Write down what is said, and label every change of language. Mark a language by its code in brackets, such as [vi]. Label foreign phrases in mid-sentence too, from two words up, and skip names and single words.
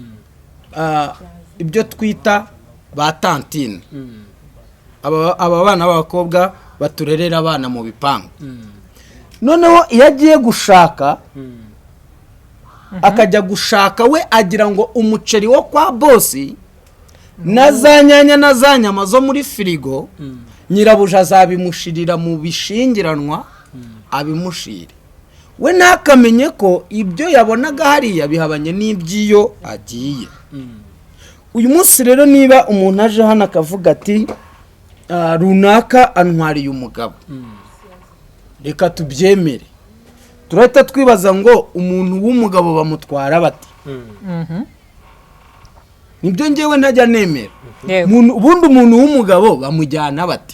[rw] ibyo twita ba tantine aba bana b'abakobwa baturerera abana mu bipangu noneho iyo agiye gushaka akajya gushaka we agira ngo umuceri wo kwa bosi na za nyanya na za nyama zo muri firigo nyirabuja azabimushirira mu bishingiranwa abimushire we ntakamenye ko ibyo yabonaga hariya bihabanye n'iby'iyo agiye uyu munsi rero niba umuntu aje hano akavuga ati runaka antwariye umugabo reka tubyemere turahita twibaza ngo umuntu w'umugabo bamutwara bati nibyo ngewe ntajya nemera ubundi umuntu w'umugabo bamujyana bati